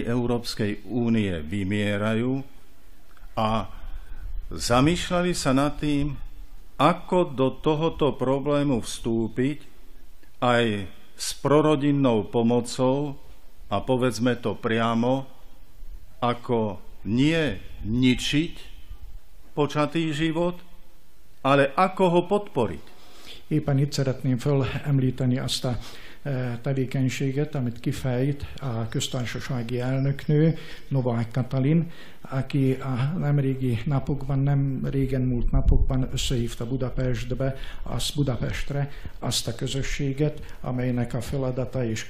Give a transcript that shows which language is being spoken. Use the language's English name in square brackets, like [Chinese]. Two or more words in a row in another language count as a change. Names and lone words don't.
[Slovak] Európskej únie vymierajú a zamýšľali sa nad tým, ako do tohoto problému vstúpiť aj s prorodinnou pomocou a povedzme to priamo, ako nie ničiť počatý život, ale ako ho podporiť. [Hungarian] Éppen itt szeretném felemlíteni azt a tevékenységet, amit kifejt a köztársasági elnöknő, Novák Katalin, aki a nem régen múlt napokban összehívta Budapestre azt a közösséget, amelynek a feladata és